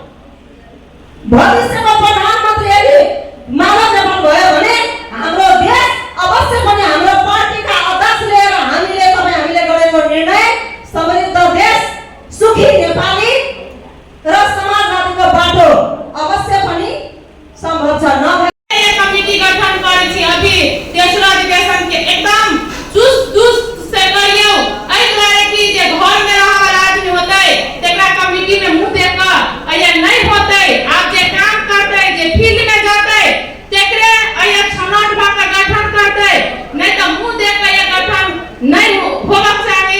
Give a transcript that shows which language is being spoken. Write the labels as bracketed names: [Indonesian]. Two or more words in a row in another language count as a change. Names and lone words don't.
[Nepali] भविष्यमा प्रधानमन्त्री यदि माधव नेपाल भयो भने हाम्रो देश अवश्य पनि हाम्रो पार्टीका अध्यक्ष लिएर हामीले गरेको निर्णय समृद्ध देश, सुखी नेपाली र समाजवादीको बाटो अवश्य पनि सम्भव छ। [Maithili] कमिटी गठन करे छी अभी तेसरो अधिवेशन के एकदम चुस्त से करियो। एहि दुआरे कि जे घर में रहा वाला आदमी होतै तेकरा कमिटी में मुंह देख के ये नहीं होतै। आप जे काम करतै, जे फील्ड में जातै तेकरे ये छनौट भ के गठन करतै, नहीं तो मुंह देख के ये गठन नहीं होबाक चाही।